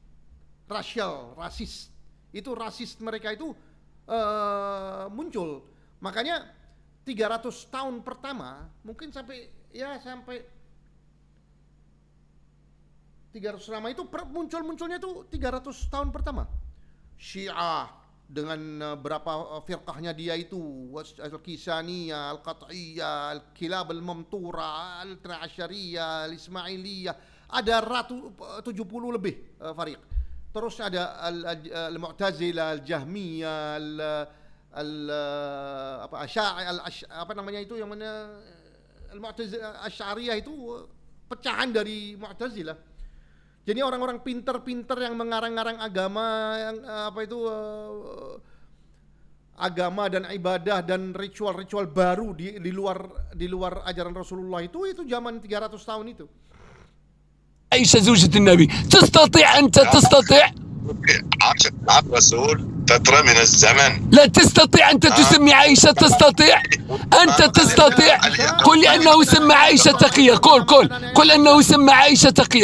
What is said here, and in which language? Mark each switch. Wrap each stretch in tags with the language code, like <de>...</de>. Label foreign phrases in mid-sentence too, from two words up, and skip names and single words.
<id>Itu rasis mereka itu muncul. Makanya 300 tahun pertama mungkin sampai 300 lama itu munculnya itu 300 tahun pertama. Syiah dengan berapa firqahnya dia itu, Al-Kisaniyah, Al-Qat'iyah, Al-Kilab Al-Mamtura, Al-Asyariyah, Al-Ismailiyah, ada 70 lebih fariq. Terus ada Al-Mu'tazilah, Al-Jahmiyah, Al-Mu'tazilah, Asy'ariyah itu pecahan dari Mu'tazilah. Jadi orang-orang pinter-pinter yang mengarang-arang agama, yang agama dan ibadah dan ritual-ritual baru di luar ajaran Rasulullah itu zaman 300 tahun itu.</id> <ar>عائشة زوجة النبي تستطيع عاشت الرسول فترة من الزمن. لا تستطيع أنت تسمي عائشة، تستطيع قل لي أنه سمى عائشة تقية، قل أنه سمى عائشة تقية،</ar>